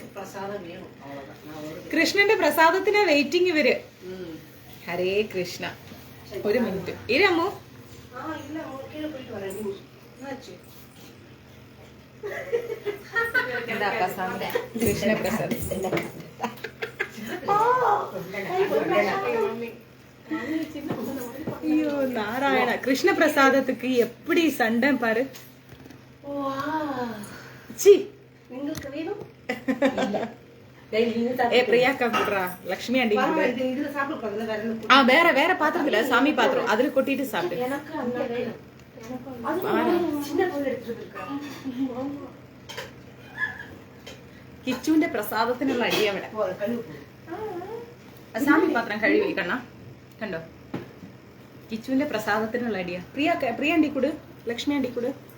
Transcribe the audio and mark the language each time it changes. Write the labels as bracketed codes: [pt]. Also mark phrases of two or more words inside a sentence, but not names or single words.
[ml] കൃഷ്ണന്റെ പ്രസാദത്തിന് വെയിറ്റിംഗ് ഇവര്. ഹരേ കൃഷ്ണ. 1 മിനിറ്റ് ഇരമ്മു. എന്താ പ്രസാദം? കൃഷ്ണ പ്രസാദം. [ta] ஐயோ நாராயணா, கிருஷ்ண பிரசாதத்துக்கு எப்படி சண்டை பாரு. சி உங்களுக்கு வேணும்? ஏ பிரியாக்கா குடுறா, லட்சுமி ஆண்டி வேற வேற பாத்திரத்துல, சாமி பாத்திரம், அதுல கொட்டிட்டு சாப்பிடு. [ml] കിച്ചുവിന്റെ പ്രസാദത്തിനുള്ള അടി അവിടെ. സാമി പാത്രം കഴുകി കണ്ണ കണ്ടോ? കിച്ചുവിന്റെ പ്രസാദത്തിനുള്ള അടിയാ. പ്രിയ ആണ്ടി കൂട്, ലക്ഷ്മി ആണ്ടി കൂട്.